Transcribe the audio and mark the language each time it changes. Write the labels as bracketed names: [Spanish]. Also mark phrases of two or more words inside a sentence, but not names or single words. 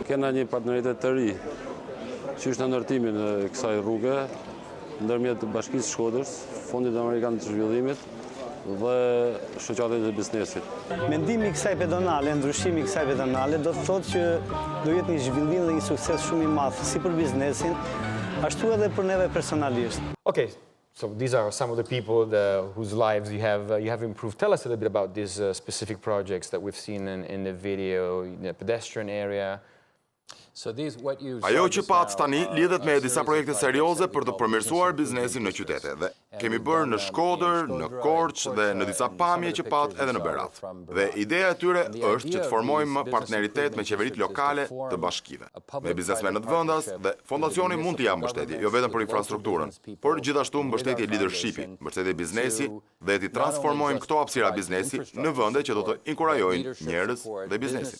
[Albanian] Kena një partneritet të ri që është në ndërtimin e kësaj rruge ndërmjet Bashkisë Shkodrës, Fondit Amerikan të Zhvillimit dhe shoqatën e biznesit. Mendimi i kësaj pedonale, ndryshimi i kësaj pedonale do të thotë që do jetë një zhvillim dhe një sukses shumë i madh si për biznesin, ashtu edhe për neve personalisht. [English] Okay, so these are some of the people whose lives you have improved. Tell us a little bit about these specific projects that we've seen in the video, in the pedestrian area. [Albanian] Ajo që pat tani lidhet me disa projekte serioze për të përmirësuar biznesin në qytete dhe kemi bërë në Shkodër, në Korçë dhe në disa pamje që pat edhe në Berat. Dhe ideja e tyre është që të formojmë partneritet me qeverit lokale të bashkive, me biznesmenët vendas dhe fondacioni mund të japë mbështetje, jo vetëm për infrastrukturën, por gjithashtu mbështetje leadershipi, mbështetje biznesi dhe të transformojmë këto hapësira biznesi në vende që do të inkurajojnë njerëz dhe biznesi.